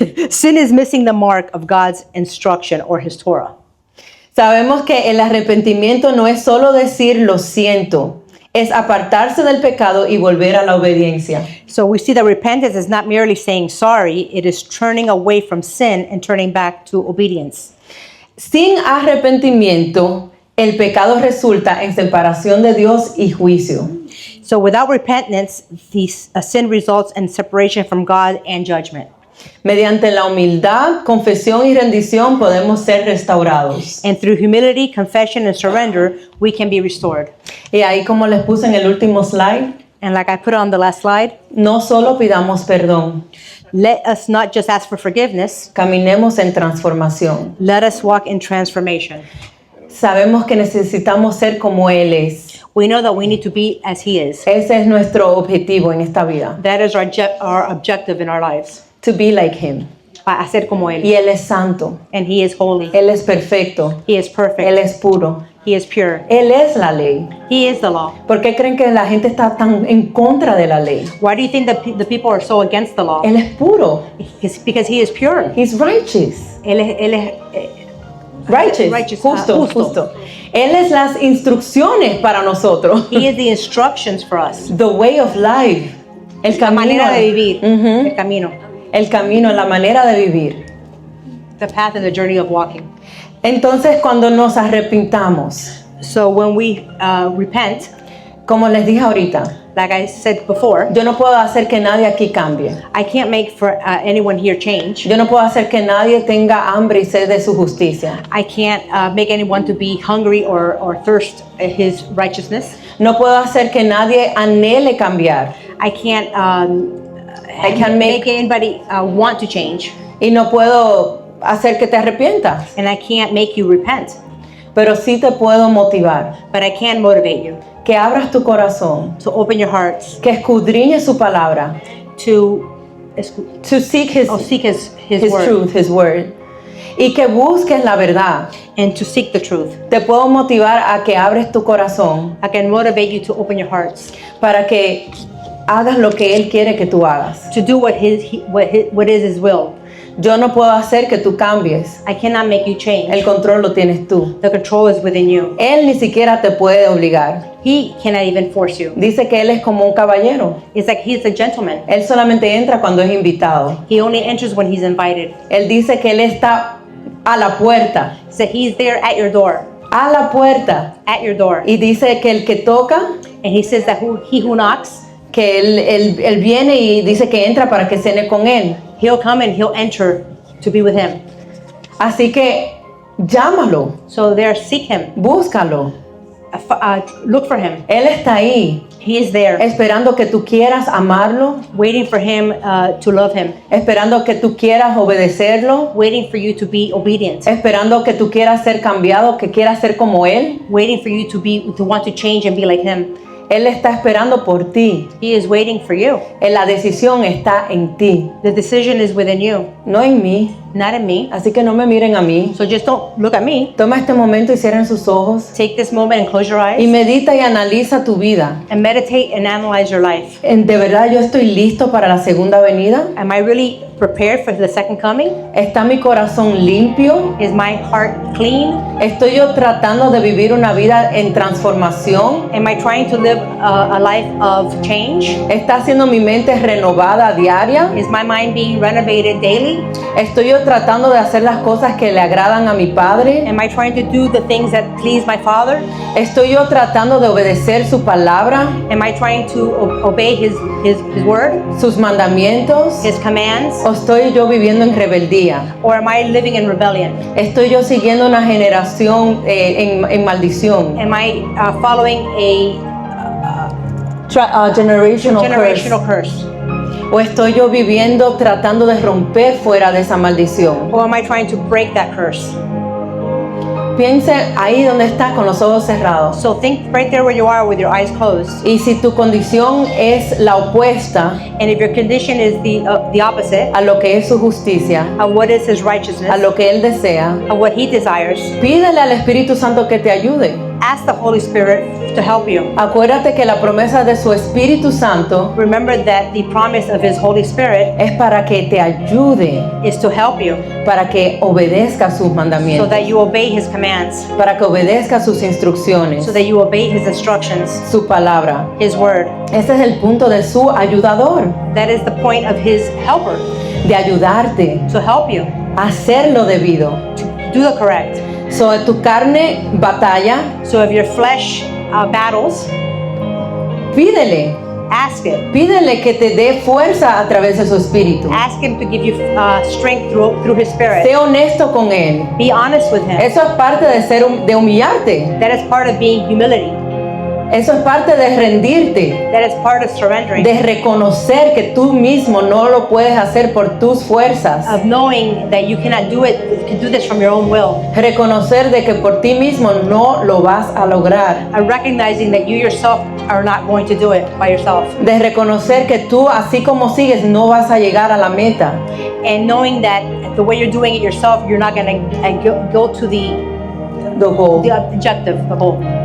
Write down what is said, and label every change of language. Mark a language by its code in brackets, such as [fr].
[en] Sin is missing the mark of God's instruction or his Torah. [es] Sabemos que el arrepentimiento no es solo decir lo siento, es apartarse del pecado y volver a la obediencia. [en] So we see that repentance is not merely saying sorry, it is turning away from sin and turning back to obedience. [es] Sin arrepentimiento, el pecado resulta en separación de Dios y juicio. [en] So without repentance, sin results in separation from God and judgment. [es] Mediante la humildad, confesión y rendición podemos ser restaurados. [en] And through humility, confession, and surrender, we can be restored. [es] Y ahí, como les puse en el último slide, [en] And like I put on the last slide, [es] no solo pidamos perdón, [en] let us not just ask for forgiveness, [es] caminemos en transformación. [en] let us walk in transformation. [es] Sabemos que necesitamos ser como Él es. [en] We know that we need to be as he is. [es] Ese es nuestro objetivo en esta vida. [en] That is our objective in our lives. To be like Him. [es] A ser como él. Y Él es santo. [en] And he is holy. [es] Él es perfecto. [en] He is perfect. [es] Él es puro. [en] He is pure. [es] Él es la ley. [en] He is the law. [es] ¿Por qué creen que la gente está tan en contra de la ley? [en] Why do you think that the people are so against the law? [es] Él es puro. [en] Because he is pure. He's righteous. [es] Él es [en] Righteous. Justo. [es] Él es las instrucciones para nosotros. [en] He is the instructions for us. The way of life. El [es] La camino. manera de vivir. Ujú. El camino. El camino, la manera de vivir. [en] The path and the journey of walking. [es] Entonces, cuando nos arrepintamos, [en] So when we repent, [es] como les dije ahorita, [en] like I said before, [es] yo no puedo hacer que nadie aquí cambie. [en] I can't make for anyone here change. [es] Yo no puedo hacer que nadie tenga hambre y sed de su justicia. [en] I can't make anyone to be hungry or thirst his righteousness. [es] No puedo hacer que nadie anhele cambiar. [en] I can't make- make anybody want to change, [es] Y no puedo hacer que te arrepientas. [en] and I can't make you repent. [es] Pero sí te puedo motivar. [en] But I can motivate you [es] Que abras tu corazón. [en] to open your hearts [es] Que escudriñes su palabra. [en] to To seek His seek his word truth, His word. [es] Y que busques la verdad. [en] and to seek the truth. [es] Te puedo motivar a que abres tu corazón [en] I can motivate you to open your hearts [es] para que hagas lo que Él quiere que tú hagas. [en] to do what is his will. [es] Yo no puedo hacer que tú cambies. [en] I cannot make you change. [es] El control lo tienes tú. [en] The control is within you. [es] Él ni siquiera te puede obligar. [en] He cannot even force you. [es] Dice que Él es como un caballero. [en] It's like he's a gentleman. [es] Él solamente entra cuando es invitado. [en] He only enters when he's invited. [es] Él dice que Él está a la puerta. [en] So he's there at your door. [es] A la puerta. [en] At your door. [es] Y dice que el que toca, [en] And he says that he who knocks, [es] que él viene y dice que entra para que cene con Él. [en] he'll come and he'll enter to be with him. [es] Así que llámalo, [en] So there, seek him. [es] búscalo. [en] Look for him. [es] Él está ahí, [en] He is there, [es] esperando que tú quieras amarlo, [en] waiting for him to love him, [es] esperando que tú quieras obedecerlo, [en] waiting for you to be obedient, [es] esperando que tú quieras ser cambiado, que quieras ser como Él. [en] waiting for you to want to change and be like him. [es] Él está esperando por ti. [en] He is waiting for you. [es] La decisión está en ti, [en] The decision is within you, [es] no en mí. [en] not in me. [es] Así que no me miren a mí. [en] So just don't look at me. [es] Toma este momento y cierren sus ojos [en] Take this moment and close your [es] y [en] eyes [es] medita y analiza tu vida. [en] and meditate and analyze your life. [es] ¿De verdad yo estoy listo para la segunda venida? [en] Am I really prepared for the second coming? [es] ¿Está mi corazón limpio? [en] Is my heart clean? [es] ¿Estoy yo tratando de vivir una vida en transformación? [en] Am I trying to live a life of change? [es] ¿Está siendo mi mente renovada a diaria? [en] Is my mind being renovated daily? [es] ¿Estoy yo tratando de hacer las cosas que le agradan a mi Padre? [en] Am I trying to do the things that please my Father? [es] ¿Estoy yo tratando de obedecer su palabra, [en] Am I trying to obey his word, [es] sus mandamientos? [en] his commands? [es] ¿O estoy yo viviendo en rebeldía? [en] Or am I living in rebellion? [es] ¿Estoy yo siguiendo una generación en maldición? [en] Am I following a Generational generational curse. curse? [es] ¿O estoy yo viviendo tratando de romper fuera de esa maldición? [en] Or am I trying to break that curse? [es] Piense ahí donde está con los ojos cerrados. [en] So think right there where you are with your eyes closed. [es] Y si tu condición es la opuesta [en] And if your condition is the opposite [es] a lo que es su justicia, [en] of what is his righteousness, [es] a lo que Él desea, [en] of what he desires, [es] pídele al Espíritu Santo que te ayude. [en] ask the Holy Spirit to help you. [es] Acuérdate que la promesa de su Espíritu Santo [en] Remember that the promise of his Holy Spirit [es] es para que te ayude, [en] is to help you [es] para que obedezca sus [en] so [es] mandamientos, [en] that you obey his commands, [es] para que obedezca sus instrucciones, [en] so that you obey his instructions, [es] su palabra. [en] his word. [es] Ese es el punto de su ayudador, [en] That is the point of his helper, [es] de ayudarte [en] to help you, [es] a hacer lo debido. [en] to do the correct. [es] So, tu carne batalla, [en] So if your flesh battles, [es] pídele. Pídele que te dé fuerza a través de su espíritu. [en] Ask him to give you strength through his spirit. [es] Sé honesto con él. [en] Be honest with him. [es] Eso es parte de humillarte. [en] That is part of being humility. [es] Eso es parte de rendirte, [en] That is part of surrendering. [es] de reconocer que tú mismo no lo puedes hacer por tus fuerzas. [en] Of knowing that you cannot do it, you can do this from your own will. [es] Reconocer de que por ti mismo no lo vas a lograr. [en] And recognizing that you yourself are not going to do it by yourself. [es] De reconocer que tú, así como sigues, no vas a llegar a la meta. [en] And knowing that the way you're doing it yourself, you're not going to go to the objective, the goal.